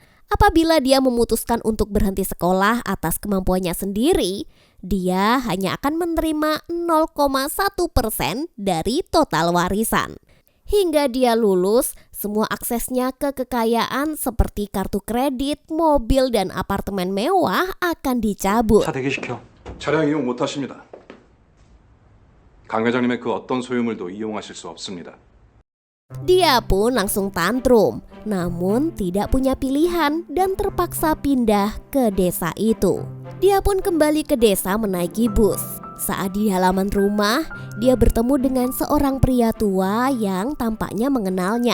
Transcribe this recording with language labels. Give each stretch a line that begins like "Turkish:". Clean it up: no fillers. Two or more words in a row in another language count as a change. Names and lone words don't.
Indonesian: Apabila dia memutuskan untuk berhenti sekolah atas kemampuannya sendiri, dia hanya akan menerima 0,1% dari total warisan. Hingga dia lulus, semua aksesnya ke kekayaan seperti kartu kredit, mobil, dan apartemen mewah akan dicabut.
Korean: 차 대기시켜. 차량 이용 못하십니다. 강 회장님의 그 어떤 소유물도 이용하실 수 없습니다.
Indonesian: Dia pun langsung tantrum, namun tidak punya pilihan dan terpaksa pindah ke desa itu. Dia pun kembali ke desa menaiki bus. Saat di halaman rumah, dia bertemu dengan seorang pria tua yang tampaknya mengenalnya.